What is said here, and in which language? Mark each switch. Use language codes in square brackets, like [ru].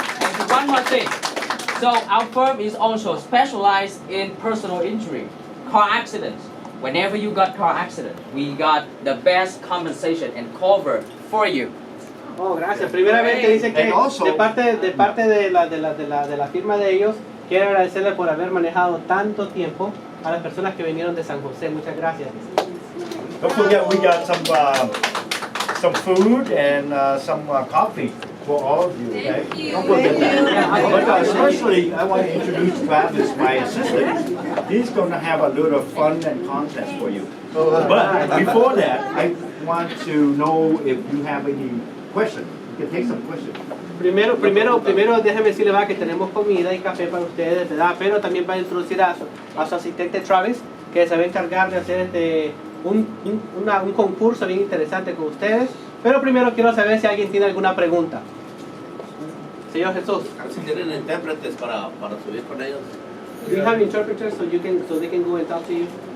[en] And one more thing. So our firm is also specialized in personal injury, car accidents. Whenever you got car accident, we got the best compensation and cover for you. [es] Oh, gracias. Primeramente dice que de parte de la firma de ellos, quiero agradecerle por haber manejado tanto tiempo a las personas que vinieron de San José. Muchas gracias. [en] Don't forget, we got some food and some coffee for all of you. Okay? Don't forget that. But especially, I want to introduce Travis, my assistant. He's going to have a little fun and contest for you. But before that, I want to know if you have any questions. You can take some questions. [es] Primero déjeme decirle que tenemos comida y café para ustedes, ¿verdad? Pero también va a introducir a su asistente Travis, que se va a encargar de hacer un concurso bien interesante con ustedes. Pero primero quiero saber si alguien tiene alguna pregunta. Señor Jesús. Si tienen intérpretes para subir con ellos. [en] Do you have interpreters so they can go and talk to you?